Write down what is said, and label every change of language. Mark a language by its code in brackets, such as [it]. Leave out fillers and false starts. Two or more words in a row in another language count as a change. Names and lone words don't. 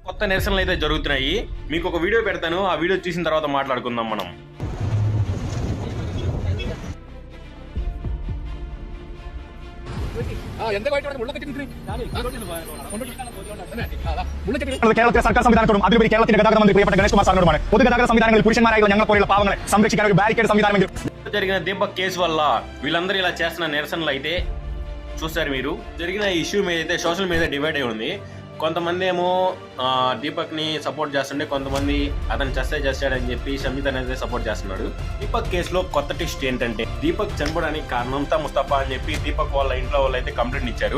[te] కొత్త నిరసనలు అయితే జరుగుతున్నాయి. మీకు ఒక వీడియో పెడతాను, ఆ వీడియో చూసిన తర్వాత మాట్లాడుకుందాం మనం. [ml] കേരളത്തിലെ സർക്കാർ സംവിധാനത്തോടും അതിലുപരി കേരളത്തിന്റെ ഗതാഗത മന്ത്രി പ്രിയപ്പെട്ട ഗണേഷ് കുമാർ സാറിനോടുമാണ് പൊതുഗതാഗത സംവിധാനങ്ങളിൽ പുരുഷന്മാരായുള്ള ഞങ്ങൾ പോലുള്ള പാവങ്ങളെ സംരക്ഷിക്കാൻ ഒരു ബാരിക്കേഡ് സംവിധാനമെങ്കിലും. [te] జరిగిన దీపక్ కేసు వల్ల వీళ్ళందరూ ఇలా చేస్తున్న నిరసనలు అయితే చూసారు మీరు. జరిగిన ఇష్యూ మీద అయితే [en] social media [te] డివైడ్ అయి ఉంది. కొంతమంది ఏమో దీపక్ ని సపోర్ట్ చేస్తుండే, కొంతమంది అతను చేస్తాడని చెప్పి సంయుత అనేది సపోర్ట్ చేస్తున్నాడు. దీపక్ కేసులో కొత్త ట్విస్ట్ ఏంటంటే, దీపక్ చనిపోవడానికి కారణం సంయుత ముస్తఫా అని చెప్పి దీపక్ వాళ్ళ ఇంట్లో వాళ్ళు అయితే కంప్లైంట్ ఇచ్చారు.